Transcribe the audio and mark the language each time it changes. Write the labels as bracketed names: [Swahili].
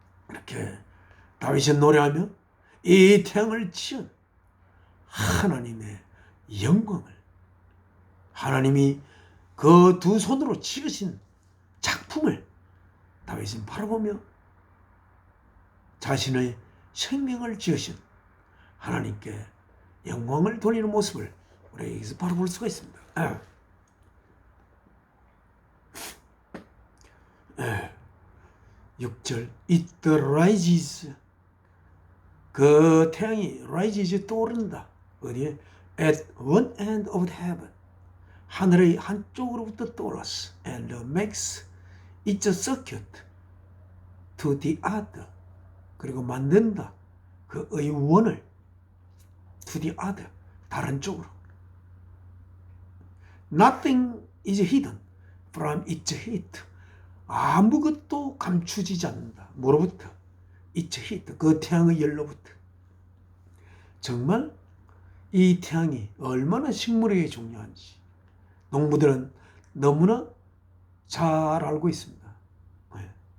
[Korean] 이렇게 다윗이 노래하며 이 태양을 지은 하나님의 영광을, 하나님이 그 두 손으로 지으신 작품을 다윗은 바라보며 자신의 생명을 지으신 하나님께 영광을 돌리는 모습을 우리가 여기서 바라볼 수가 있습니다. 6절 [English] It rises, [Korean] 그 태양이 [English] rises, [Korean] 떠오른다. 어디에? [English] At one end of the heaven, [Korean] 하늘의 한쪽으로부터 떠올랐어. [English] And makes its circuit to the other, [Korean] 그리고 만든다. 그의 원을 [English] to the other, [Korean] 다른 쪽으로. [English] Nothing is hidden from its heat, [Korean] 아무것도 감추지지 않는다. 뭐로부터? [English] its heat, [Korean] 그 태양의 열로부터. 정말 이 태양이 얼마나 식물에게 중요한지 농부들은 너무나 잘 알고 있습니다. 네.